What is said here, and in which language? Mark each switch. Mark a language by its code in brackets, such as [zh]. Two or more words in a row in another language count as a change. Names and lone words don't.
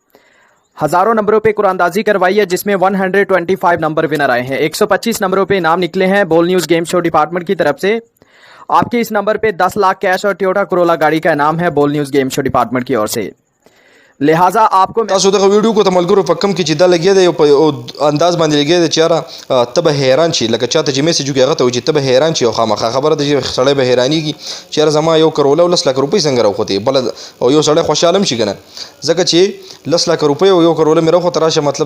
[ur] ہزاروں نمبروں پے قرعہ اندازی کروائی ہے جس میں 125 نمبر ونر آئے ہیں. 125 نمبروں پے انعام نکلے ہیں بول نیوز [en] game show department [ur] کی طرف سے. آپ کے اس نمبر پے 10 لاکھ کیش اور ٹویوٹا کرولا گاڑی کا انعام ہے بول نیوز [en] game show department [ur] کی اور سے. لہٰذا آپ کو [ps] تاسو دغه ویډیو کو ته ملګرو په کم کې چې دا لګیا دی په انداز باندې لګیا دی چې یاره ته به حیران شي لکه چاته چې میسج وکړي هغه ته وایي چې ته به حیران شي او خامخا خبره ده چې سړی به حیرانېږي چې یاره زما 1 کروڑه او 10 لک روپۍ څنګه راوخوتې بله او یو سړی خوشحاله هم شي که نه ځکه چې 10 لک روپۍ او 1 کروڑه مې راوخوته راشه مطلب